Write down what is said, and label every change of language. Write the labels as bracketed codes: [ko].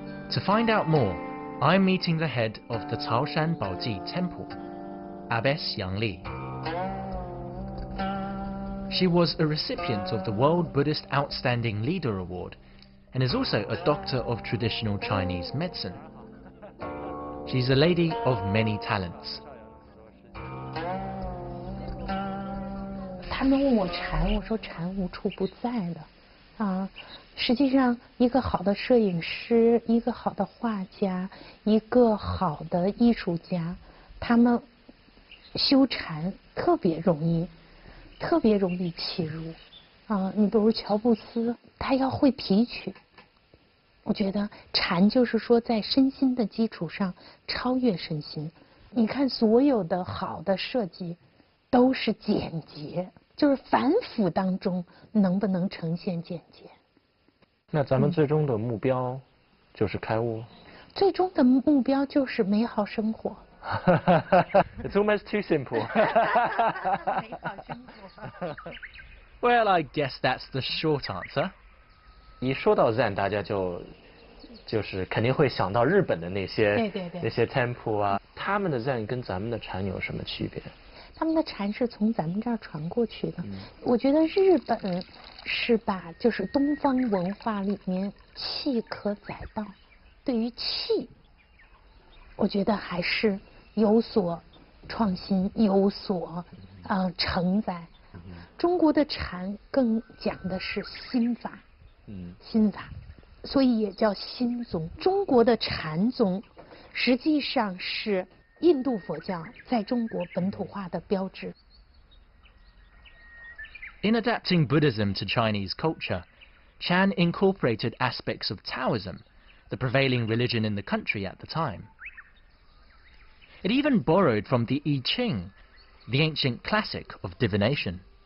[en] To find out more, I'm meeting the head of the Taoshan Baoji Temple, Abbess Yang Li. She was a recipient of the World Buddhist Outstanding Leader Award and is also a doctor of traditional Chinese medicine. She's a lady of many talents. [zh] 他们问我禅，我说禅无处不在的。实际上一个好的摄影师，一个好的画家，一个好的艺术家，他们修禅特别容易契入。你比如乔布斯，他要会提取。我觉得禅就是说在身心的基础上超越身心。你看所有的好的设计都是简洁，就是繁复当中能不能呈现简洁。那咱们最终的目标就是开悟？最终的目标就是美好生活。 [en] It's almost too simple. [zh] 美好生活。 [en] Well, I guess that's the short answer. [zh] 一说到 Zen， 大家就是肯定会想到日本的那些那些 temple 啊，他们的 Zen 跟咱们的禅有什么区别？他们的禅是从咱们这儿传过去的。我觉得日本是把就是东方文化里面气可载道，对于气，我觉得还是有所创新，有所承载。中国的禅更讲的是心法，心法，所以也叫心宗。中国的禅宗实际上是印度佛教在中国本土化的标志。 [en] In adapting Buddhism to Chinese culture, Chan incorporated aspects of Taoism, the prevailing religion in the country at the time. It even borrowed from the I Ching, the ancient classic of divination.